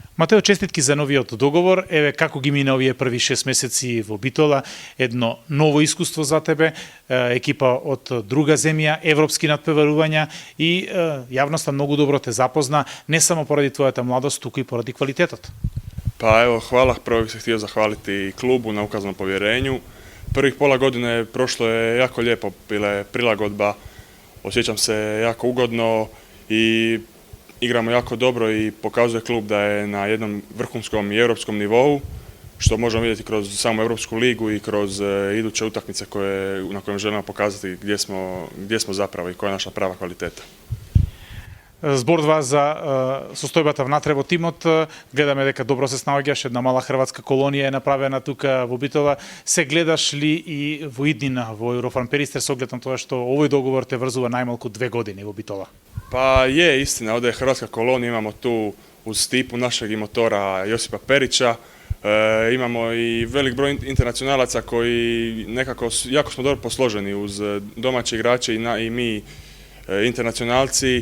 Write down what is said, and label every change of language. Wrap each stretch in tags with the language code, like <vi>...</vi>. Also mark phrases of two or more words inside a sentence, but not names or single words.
<mk>Матео, честитки за новиот договор. Еве како ги мина овие први 6 месеци во Битола, едно ново искуство за тебе, екипа од друга земја, европски надпреварувања и јавноста многу добро те запозна, не само поради твојата младост, туку и поради квалитетот.</mk> <hr>Pa evo, hvala. Prvo bih se htio zahvaliti klubu na ukazanom povjerenju. Prvih pola godine prošlo je jako lijepo, bila je prilagodba, osjećam se jako ugodno i igramo jako dobro i pokazuje klub da je na jednom vrhunskom i europskom nivou, što možemo vidjeti kroz samu Europsku ligu i kroz iduće utakmice na kojem želimo pokazati gdje smo zapravo i koja je naša prava kvaliteta.</hr> <mk>Зборува за состојбата внатре во тимот, гледаме дека добро се снаоѓаш, една мала хрватска колонија е направена тука во Битола. Се гледаш ли и во иднина во Еврофан Перистер со оглед на тоа што овој договор те врзува најмалку 2 години во Битола?</mk> <hr>Pa je istina, ovdje je hrvatska kolonija, imamo tu uz Stipu našeg i motora Josipa Perića, imamo i velik broj internacionalaca koji nekako jako smo dobro posloženi uz domaće igrače i mi internacionalci.</hr>